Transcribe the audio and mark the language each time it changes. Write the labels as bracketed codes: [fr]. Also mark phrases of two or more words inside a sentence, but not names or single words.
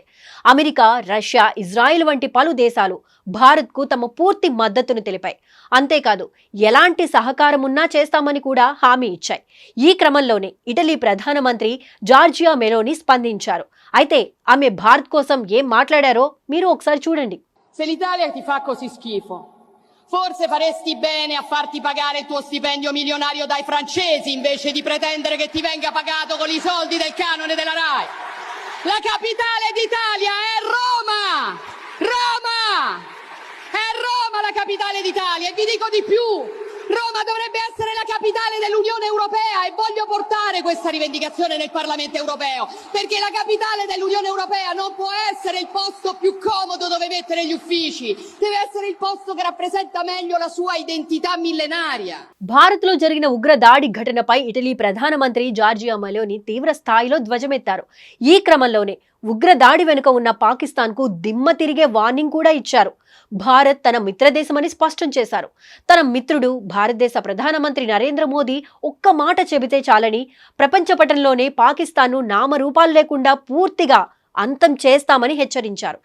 [te] అమెరికా, రష్యా, ఇజ్రాయిల్ వంటి పలు దేశాలు భారత్కు తమ పూర్తి మద్దతును తెలిపాయి. అంతేకాదు, ఎలాంటి సహకారం ఉన్నా చేస్తామని కూడా హామీ ఇచ్చాయి. ఈ క్రమంలోనే ఇటలీ ప్రధానమంత్రి జార్జియా మెలోని స్పందించారు. అయితే ఆమె భారత్ కోసం ఏం మాట్లాడారో మీరు ఒకసారి చూడండి. [it] Forse faresti bene a farti pagare il tuo stipendio milionario dai francesi invece di pretendere che ti venga pagato con i soldi del canone della RAI. La capitale d'Italia è Roma! Roma! È Roma la capitale d'Italia e vi dico di più. Roma dovrebbe essere la capitale dell'Unione Europea e voglio portare questa rivendicazione nel Parlamento Europeo, perché la capitale dell'Unione Europea non può essere il posto più comodo dove mettere gli uffici, deve essere il posto che rappresenta meglio la sua identità millenaria. [te] భారత్లో జరిగిన ఉగ్ర దాడి ఘటనపై ఇటలీ ప్రధానమంత్రి జార్జియా మెలోని తీవ్ర స్థాయిలో ధ్వజమెత్తారు. ఈ క్రమంలోనే ఉగ్ర దాడి వెనుక ఉన్న పాకిస్తాన్కు దిమ్మ తిరిగే వార్నింగ్ కూడా ఇచ్చారు. భారత్ తన మిత్రదేశమని స్పష్టం చేశారు. తన మిత్రుడు భారతదేశ ప్రధానమంత్రి నరేంద్ర మోదీ ఒక్క మాట చెబితే చాలని ప్రపంచ పటంలోనే పాకిస్తాన్ను నామరూపాలు లేకుండా పూర్తిగా అంతం చేస్తామని హెచ్చరించారు.